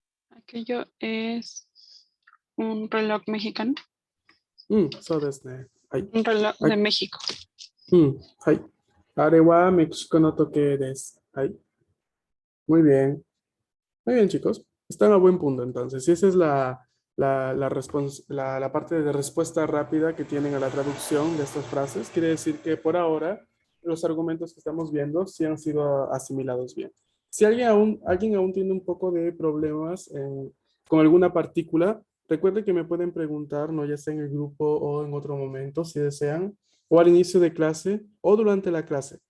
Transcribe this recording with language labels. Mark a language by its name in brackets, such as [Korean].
[Spanish] Aquello es un reloj mexicano. [Japanese] そうですね。はい。 [Spanish] Un reloj de México. [Japanese] はい。あれはメキシコの時計です。 [Spanish] はい。Muy bien. Muy bien, chicos. Están a buen punto, entonces. Y esa es la parte de respuesta rápida que tienen a la traducción de estas frases. Quiere decir que por ahora los argumentos que estamos viendo sí han sido asimilados bien. Si alguien aún tiene un poco de problemas con alguna partícula, recuerden que me pueden preguntar, ¿no? Ya sea en el grupo o en otro momento, si desean, o al inicio de clase o durante la clase.